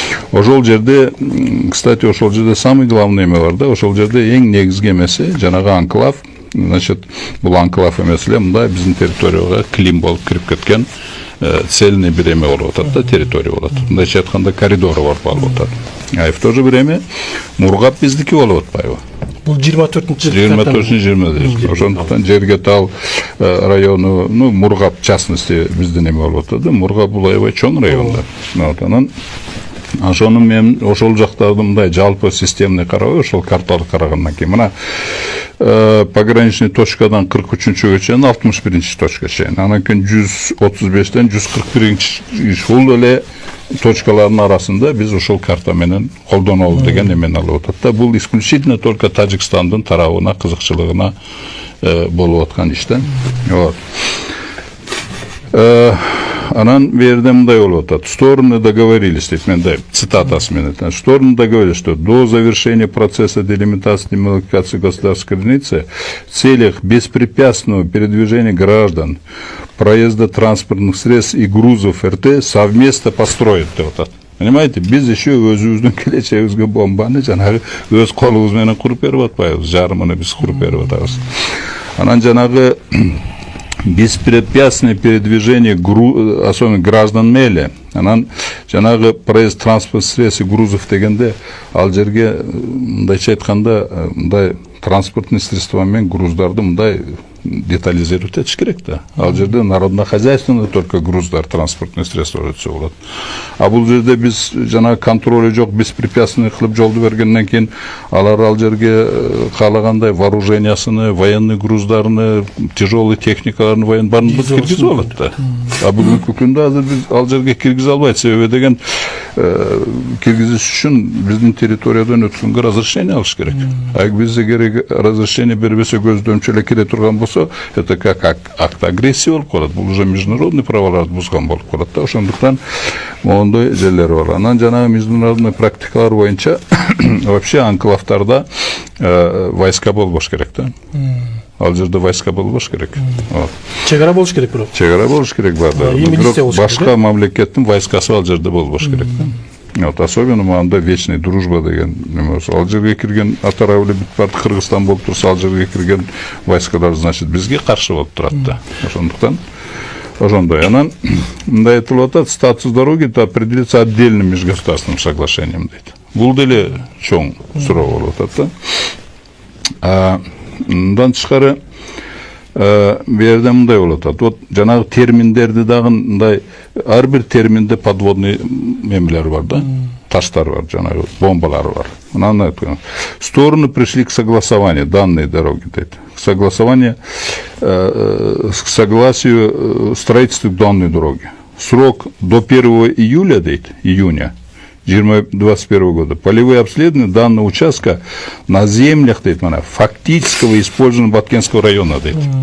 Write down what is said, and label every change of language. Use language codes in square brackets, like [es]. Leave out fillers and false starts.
[ky] Ошол жерде, кстати, ошол жерде самый главный эме бар да, ошол жерде эң негизги эмеси жанагы анклав. Значит, бул анклав эмес эле мындай биздин территорияга клим болуп кирип кеткен цельный бир эме болуп атат да, территория болот. Мындайча айтканда коридору бар болуп атат. [ru] А в то же время Мургап [ky] биздики болуп атпайбы? Бул 24-20. Ошондуктан Жергетал району, Мургап в частности биздин эме болуп атат да. Мургап бул аябай чоң район да. Вот анан ошону мен ошол жактарды мындай жалпы системный карабай, ошол карталык карагандан кийин мына пограничный точкадан 43-чүгө чейин 61-чи точка чейин. Анан кийин 135-тен 141-чи ушул эле точкалардын арасында биз ошол карта менен колдонолу деген эмени алып атат да. Бул исключительно только Тажикстандын тарабына, кызыкчылыгына болуп аткан иш да. Вот. Анан берде мындай болуп атат. [ru] Стороны договорились, [ky] дейт менде цитатасы менен. [ru] Стороны договорились, что до завершения процесса делимитации и демаркации государственной границы в целях беспрепятственного передвижения граждан, проезда транспортных средств и грузов РТ совместно построят. Вот. Понимаете, без еще [ky] өзүбүздүн келечегибизге бомбаны жанагы өз колубуз менен куруп берип атпайбыз, жарымыны биз куруп берип атабыз. Анан жанагы [ru] беспрепятственное передвижение особенно граждан меле. [ky] Анан жанагы [ru] проезд транспорт средств и грузов [ky] дегенде ал жерге мындайча айтканда мындай транспортный средства менен груздарды мындай детализировать этиш керек да. Ал жерде народно-хозяйственный только груздар, транспортный средства өтсө болот. А бул жерде биз жанагы контроль жок, беспрепятственный кылып жолду бергенден кийин алар ал жерге каалагандай вооружениясыны, военный груздарын, тяжелый техникаларын барын киргизип алат да. А бүгүнкү күндө азыр биз ал жерге киргизе албайт. Себеби деген киргизиш үчүн биздин территориядан өткөнгө разрешение алыш керек. А бизге керек разрешение бербесе көздөмчү эле кире турган болсо, [ru] это как акт агрессии [ky] болуп калат. Бул уже международный праволарды бузган болуп калат да. Ошондуктан моундай жерлер бар. Анан жанагы международный практикалар боюнча вообще анклавтарда войска болбош керек да. Ал жерде войска болбош керек. Чек ара болуш керек бирок. Чек ара болуш керек бар да. Бирок башка мамлекеттин войскасы ал жерде болбош керек да. Вот, особенно мында вечный дружба деген ал жерге кирген атарабылы бүт барды Кыргызстан болуп турса, ал жерге кирген войскалар значит бизге каршы болуп турат да. Ошондуктан ошондой. Анан мындай айтылып атат, [ru] статус дороги определится отдельным межгосударственным соглашением дейт. [ky] Бул деле чоң суроо болуп атат да. Мындан тышкары берде мындай болуп атат. Вот жанагы терминдерди дагы мындай ар бир терминде подводный эмелер бар да. Таштар бар, жанагы бомбалар бар. Мынаны айткан. [ru] Стороны пришли к согласованию данной дороги дейт. К согласованию к согласию строительства данной дороги. Срок до 1 июля дейт, июня 2021 года. Полевые обследования данного участка на землях дейт, фактического использования Баткенского района дейт.